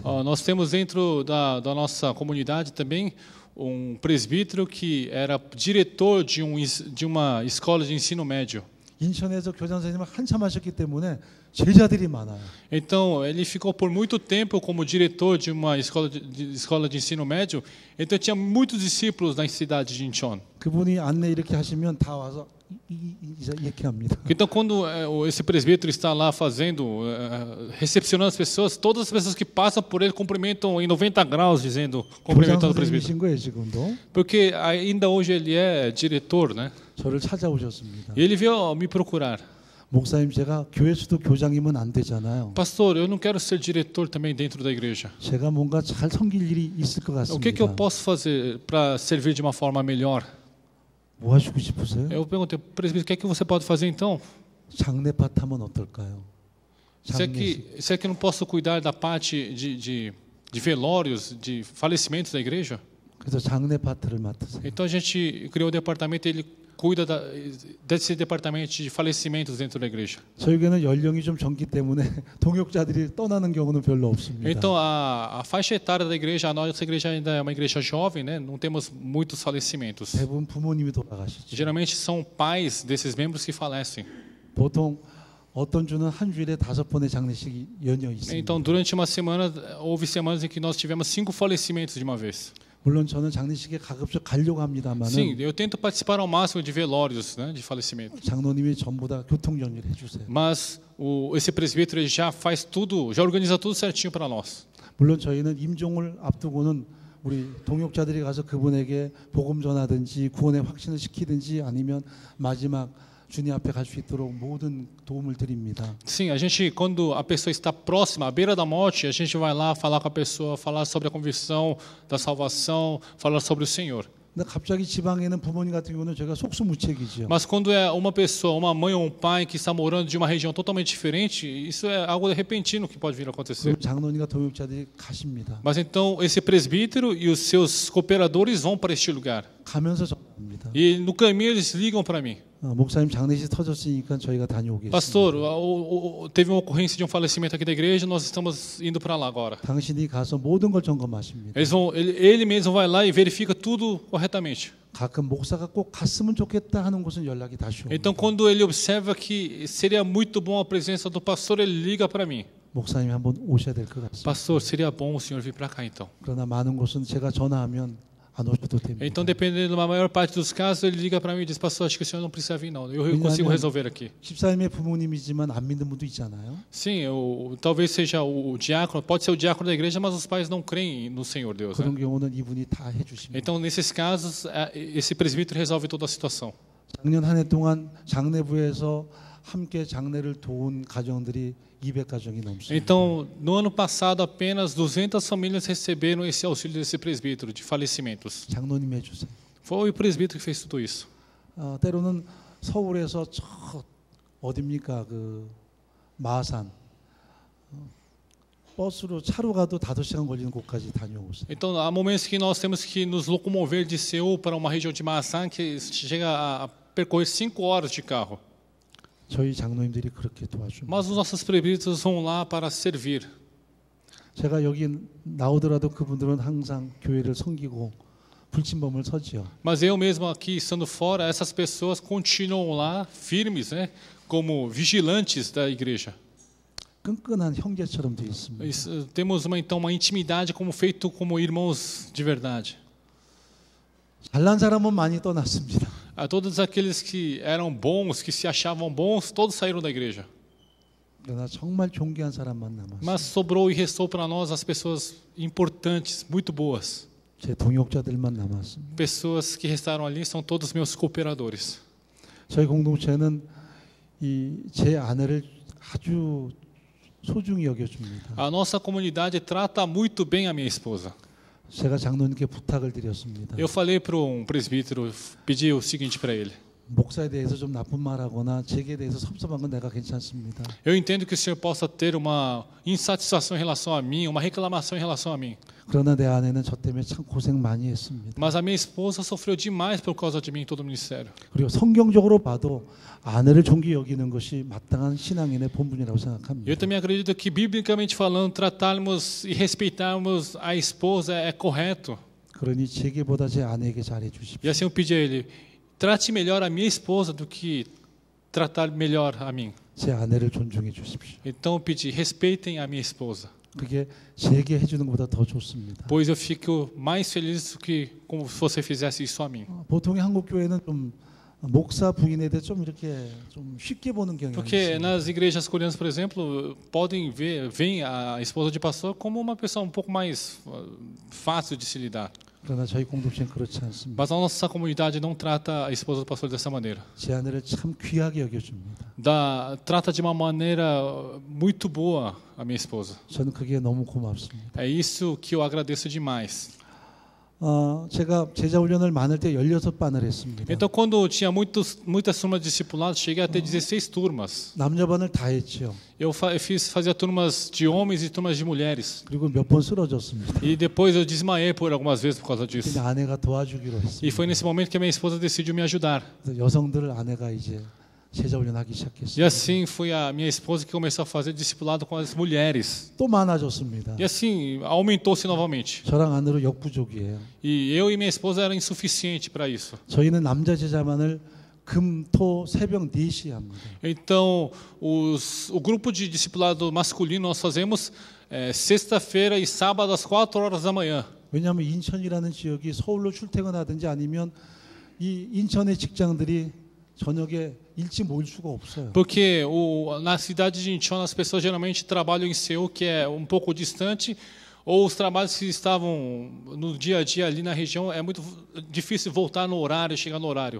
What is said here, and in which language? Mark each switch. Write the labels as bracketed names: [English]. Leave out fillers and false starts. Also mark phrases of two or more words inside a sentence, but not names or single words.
[Portuguese] Nós temos dentro da nossa comunidade também presbítero que era diretor de uma escola de ensino médio. [Korean] 인천에서 교장 선생님을 한참 하셨기 때문에 제자들이 많아요. [Portuguese] Então, ele ficou por muito tempo como diretor de uma escola de ensino médio. Então, tinha muitos discípulos na cidade de Incheon. [Korean] 그분이 안내 이렇게 하시면 다 와서 이렇게 합니다. [Portuguese] Então, quando esse presbítero está lá recepcionando as pessoas, todas as pessoas que passam por ele cumprimentam em 90 graus, dizendo, [Korean] 교장 [Portuguese] cumprimentando o presbítero. [Korean] 선생님이신 거예요 지금도. [Portuguese] Porque ainda hoje ele é diretor, né? [Korean] 저를 찾아오셨습니다. [Portuguese] E ele veio me procurar. [Korean] 목사님 제가 교회에서도 교장이면 안 되잖아요. [Portuguese] Pastor, eu não quero ser diretor também dentro da igreja. [Korean] 제가 뭔가 잘 섬길 일이 있을 것 [Portuguese] O que eu [Korean] 같습니다. [Portuguese] posso fazer para servir de uma forma melhor? [Korean] 뭐 하시고 싶으세요? [Portuguese] Eu perguntei, presbítero, o que é que você pode fazer então? [Korean] 장례 파트하면 어떨까요? [Portuguese] Se é que eu não posso cuidar da parte de velórios, de falecimentos da igreja? [Korean] 그래서 장례 파트를 맡으세요. [Portuguese] Então a gente criou o departamento, ele cuida desse departamento de falecimentos dentro da igreja. [Korean] 저희 교회는 연령이 좀 젊기 때문에 동역자들이 떠나는 경우는 별로 없습니다. [Portuguese] Então a faixa etária da igreja, a nossa igreja ainda é uma igreja jovem, né? Não temos muitos falecimentos. [Korean] 대부분 부모님이 돌아가시죠. [Portuguese] Geralmente são pais desses membros que falecem. [Korean] 보통 어떤 주는 한 주일에 5번의 장례식이 연이어 있습니다. [Portuguese] Então durante uma semana houve semanas em que nós tivemos 5 falecimentos de uma vez. [Korean] 물론 저는 장례식에 가급적 가려고 합니다만 [Portuguese] Sim, eu tento participar ao máximo de velórios, né, de falecimento. [Korean] 장로님이 전부 다 교통 정리를 해주세요. [Portuguese] Mas esse presbítero ele já faz tudo, já organiza tudo certinho para nós. [Korean] 물론 저희는 임종을 앞두고는 우리 동역자들이 가서 그분에게 복음 전하든지 구원의 확신을 시키든지 아니면 마지막 주님 앞에 갈 수 있도록 모든 도움을 드립니다. [Portuguese] Sim, a gente quando a pessoa está próxima, à beira da morte, a gente vai lá falar com a pessoa, falar sobre a conversão, da salvação, falar sobre o Senhor. [Korean] 근데 갑자기 지방에는 부모님 같은 경우는 제가 속수무책이죠. [Portuguese] Mas quando é uma pessoa, uma mãe ou um pai que está morando de uma região totalmente diferente, isso é algo repentino que pode vir a acontecer. [Korean] 그럼 장로님과 동역자들이 가십니다. [Portuguese] Mas então esse presbítero e os seus cooperadores vão para este lugar. [Korean] 가면서 전화합니다. [Portuguese] E no caminho eles ligam para mim. [Korean] 목사님 장례식 터졌으니까 저희가 다녀오겠습니다. [Portuguese] Pastor, teve uma ocorrência de um falecimento aqui da igreja, nós estamos indo para lá agora. [Korean] 당신이 가서 모든 걸 점검하십니다. [Portuguese] Ele mesmo vai lá e verifica tudo corretamente. [Korean] 가끔 목사가 꼭 갔으면 좋겠다 하는 곳은 연락이 다시 옵니다. [Portuguese] Então, quando ele observa que seria muito bom a presença do pastor, ele liga para mim. [Korean] 목사님이 한번 오셔야 될 것 같습니다. [Portuguese] Pastor, seria bom o senhor vir para cá então. [Korean] 그러나 많은 곳은 제가 전화하면 안 오셔도 됩니다. [Portuguese] Então, dependendo da maior parte dos casos, ele liga para mim e diz: Pastor, acho que o senhor não precisa vir não. Eu consigo resolver aqui. [Korean] 집사님의 부모님이지만 안 믿는 분도 있잖아요. [Portuguese] Sim, talvez seja o diácono, pode ser o diácono da igreja, mas os pais não creem no Senhor Deus. [Korean] 그런 Né? 경우는 이분이 다 해주십니다. [Portuguese] Então, nesses casos, esse presbítero resolve toda a situação. [Korean] 작년 한 해 동안 장례부에서 함께 장례를 도운 가정들이 200가정이 넘습니다. [Portuguese] Então, no ano passado, apenas 200 famílias receberam esse auxílio desse presbítero de falecimentos. [Korean] 장로님 해주세요. [Portuguese] Foi o presbítero que fez tudo isso. [Korean] 때로는 서울에서 저 어딥니까 그 마산 버스로 차로 가도 5시간 걸리는 곳까지 다녀오세요. [Portuguese] Então, há momentos que nós temos que nos locomover de Seul para uma região de Masan que chega a percorrer 5 horas de carro. [Korean] 저희 장로님들이 그렇게 도와줍니다. [Portuguese] Mas os nossos presbíteros vão lá para servir. [Korean] 제가 여기 나오더라도 그분들은 항상 교회를 섬기고 불침범을 서지요. [Portuguese] Mas eu mesmo aqui estando fora, essas pessoas continuam lá firmes, né, como vigilantes da igreja. [Korean] 끈끈한 형제처럼 돼 있습니다. [Portuguese] Temos uma intimidade como feito como irmãos de verdade. [Korean] 잘난 사람은 많이 떠났습니다. [Portuguese] A todos aqueles que eram bons, que se achavam bons, todos saíram da igreja. [Korean] 그러나 정말 존귀한 사람만 남았어요. [Portuguese] Mas sobrou e restou para nós as pessoas importantes, muito boas. [Korean] 제 동역자들만 남았습니다. [Portuguese] Pessoas que restaram ali são todos meus cooperadores. [Korean] 저희 공동체는 제 아내를 아주 소중히 여겨줍니다. [Portuguese] A nossa comunidade trata muito bem a minha esposa. [Korean] 제가 장로님께 부탁을 드렸습니다. [Portuguese] Eu falei para presbítero, pedi o seguinte para ele. [Korean] 목사에 대해서 좀 나쁜 말하거나 제게 대해서 섭섭한 건 내가 괜찮습니다. [Portuguese] Eu entendo que o senhor possa ter uma insatisfação em relação a mim, uma reclamação em relação a mim. [Korean] 그러나 내 아내는 저 때문에 참 고생 많이 했습니다. [Portuguese] Mas a minha esposa sofreu demais por causa de mim em todo o ministério. [Korean] 그리고 성경적으로 봐도 아내를 존귀 여기는 것이 마땅한 신앙인의 본분이라고 생각합니다. [Portuguese] Eu também acredito que, biblicamente falando, tratarmos e respeitarmos a esposa é correto. [Korean] 그러니 제게보다 제 아내에게 잘해 주십시오. [Portuguese] E assim eu pedi a ele, trate melhor a minha esposa do que tratar melhor a mim. [Korean] 제 아내를 존중해 주십시오. [Portuguese] Então eu pedi, respeitem a minha esposa. [Korean] 그게 제게 해주는 것보다 더 좋습니다. [Portuguese] Pois eu fico mais feliz do que como se você fizesse isso a mim. [Korean] 보통 한국 교회는 좀 목사 부인에 대해 좀 이렇게 좀 쉽게 보는 경향이 Porque 있습니다. [Portuguese] nas igrejas coreanas, por exemplo, veem a esposa de pastor como uma pessoa um pouco mais fácil de se lidar. [Korean] 그러나 저희 공동체는 그렇지 않습니다. [Portuguese] Mas a nossa comunidade não trata a esposa do pastor dessa maneira. [Korean] 제 아내를 참 귀하게 여겨줍니다. [Portuguese] Trata de uma maneira muito boa a minha esposa. [Korean] 저는 그게 너무 고맙습니다. [Portuguese] É isso que eu agradeço demais. [Korean] 제가 제자 훈련을 많을 때 16반을 했습니다. [Portuguese] Então, quando tinha muitas turmas de discipulado, cheguei a ter 16 turmas. [Korean] 남자반을 다 했죠. [Portuguese] Eu fazia turmas de homens e turmas de mulheres. [Korean] 그리고 몇 번 쓰러졌습니다. [Portuguese] E depois eu desmaiei por algumas vezes por causa disso. [Korean] 근데 아내가 도와주기로 E 했습니다. [Portuguese] foi nesse momento que a minha esposa decidiu me ajudar. [Korean] 그래서 여성들 아내가 이제 제자 훈련하기 E 시작했어요. [Portuguese] assim foi a minha esposa que começou a fazer discipulado com as mulheres. [Korean] 또 많아졌습니다. [Portuguese] E assim aumentou-se novamente. [Korean] 저랑 아내로 역부족이에요. [Portuguese] E eu e minha esposa eram insuficientes para isso. [Korean] 저희는 남자 제자만을 금, 토, 새벽 4시에 합니다. [Portuguese] Então, o grupo de discipulado masculino nós fazemos sexta-feira e sábado às 4 horas da manhã. [Korean] 왜냐하면 인천이라는 지역이 서울로 출퇴근하든지 아니면 이 인천의 직장들이 저녁에 일찍 모일 수가 없어요. [Portuguese] Porque na cidade de Incheon as pessoas geralmente trabalham em Seul, que é um pouco distante, ou os trabalhos que estavam no dia a dia ali na região é muito difícil voltar no horário, chegar no horário.